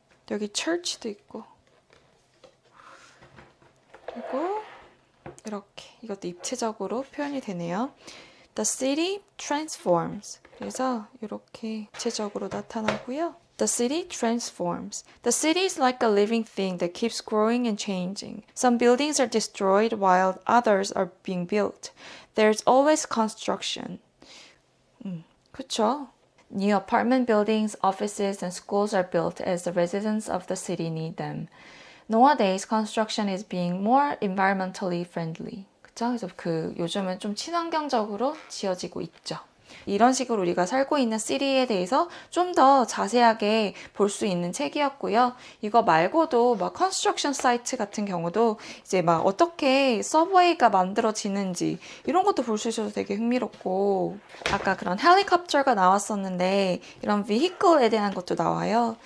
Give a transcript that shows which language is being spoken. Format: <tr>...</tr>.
<ko>여기 church도 있고 그리고 이렇게 이것도 입체적으로 표현이 되네요.</ko> <en>The city transforms.</en> <ko>그래서 이렇게 입체적으로 나타나고요.</ko> <en>The city transforms. The city is like a living thing that keeps growing and changing. Some buildings are destroyed while others are being built. There's always construction.</en> <ko>그쵸?</ko> <en>New apartment buildings, offices, and schools are built as the residents of the city need them. Nowadays, construction is being more environmentally friendly.</en> <ko>그쵸? 그래서 요즘은 좀 친환경적으로 지어지고 있죠. 이런 식으로 우리가 살고 있는 시리에 대해서 좀 더 자세하게 볼 수 있는 책이었고요. 이거 말고도 막 컨스트럭션 사이트 같은 경우도 이제 막 어떻게 서브웨이가 만들어지는지 이런 것도 볼 수 있어서 되게 흥미롭고 아까 그런 헬리콥터가 나왔었는데 이런 vehicle에 대한 것도 나와요.</ko>